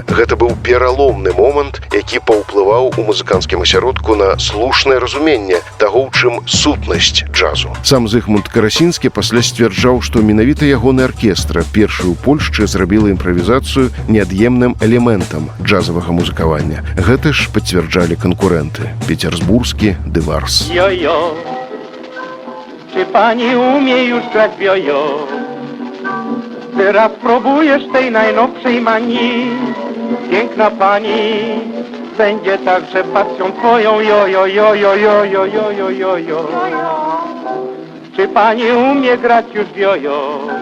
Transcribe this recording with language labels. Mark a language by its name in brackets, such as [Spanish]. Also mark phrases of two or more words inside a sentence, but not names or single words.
[Belarusian] Гэта быў пераломны момант, які паўплываў у музыканцкім асяродку на слушнае разуменне таго, у чым сутнасць джазу. Сам Зыгмунд Карасінскі пасля сцвярджаў, што менавіта ягоны аркестра першы ў Польшчы зрабіла імправізацыю неад'емным элементам джазавага музыкавання. Гэта ж пацвярджалі канкурэнты пецербурскі ды Варс. [Polish] Jojo, czy pani umie już grać w jojo? Teraz próbujesz tej najnowszej manii. Piękna pani będzie także pasją twoją. Jojo, jojo, jojo, jojo, jojo. Czy pani umie grać już w jojo?